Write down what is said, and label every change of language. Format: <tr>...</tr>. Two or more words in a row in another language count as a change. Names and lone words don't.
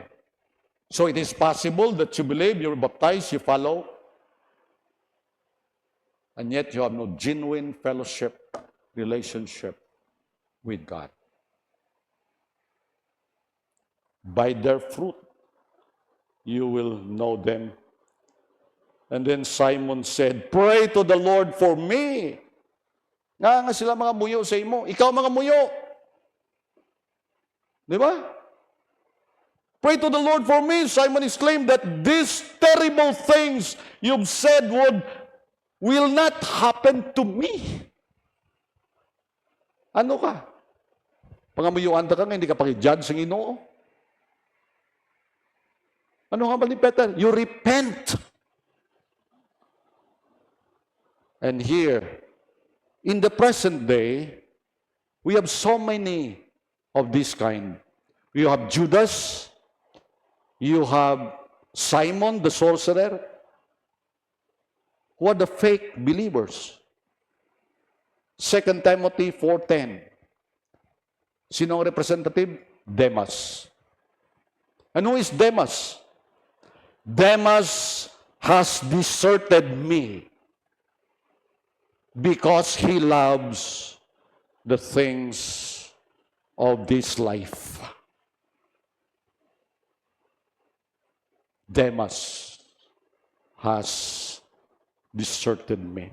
<en>So it is possible that you believe, you're baptized, you follow, and yet you have no genuine fellowship, relationship with God. By their fruit, you will know them. And then Simon said, pray to the Lord for me.</en> <hil>Nga sila mga muyo sa imo. Ikaw mga muyo. Di ba?</hil> <en>Pray to the Lord for me. Simon exclaimed that these terrible things you've said will not happen to me.</en> <hil>Ano ka? Pangamuyuan ka nga, hindi ka paki-judge sa Ginoo. Ano nga ba ni Peter?</hil> <en>You repent. And here, in the present day, we have so many of this kind. You have Judas, you have Simon the sorcerer, who are the fake believers. 2 Timothy 4:10.</en> <hil>Sino ang representative?</hil> <en>Demas. And who is Demas? Demas has deserted me because he loves the things of this life. Demas has deserted me.</en>